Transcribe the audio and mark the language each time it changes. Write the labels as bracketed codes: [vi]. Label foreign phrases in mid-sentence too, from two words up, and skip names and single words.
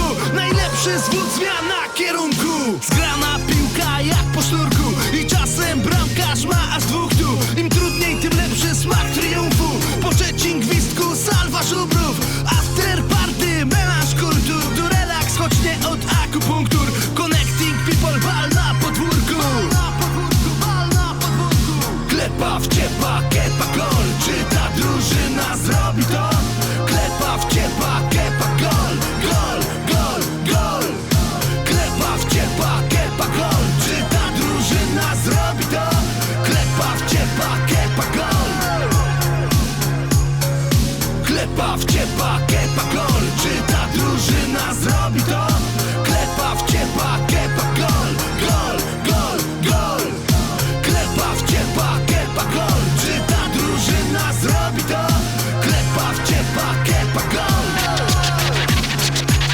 [pl] Najlepszy zwód zmiana kierunku. Zgrana piłka jak po sznurku i czasem bramkarz ma aż dwóch tu. Im trudniej, tym lepszy smak triumfu. Po trzecim gwizdku salwa żubrów. [en] After party, [pl] melanż kultur. Tu relaks, choć nie od akupunktur. [en] Connecting people, [pl] bal na podwórku. Klepa wciepa, kepa gol. Czy ta drużyna zrobi to? Klepa wciepa, kepa gol. Gol, gol, gol. Klepa wciepa, kepa gol. Czy ta drużyna zrobi to? Klepa wciepa, kepa gol. Klepa wciepa, kepa gol. Czy ta drużyna zrobi to? Klepa wciepa, kepa gol. Gol, gol, gol. Klepa wciepa, kepa gol. Czy ta drużyna zrobi to? Klepa wciepa, kepa gol.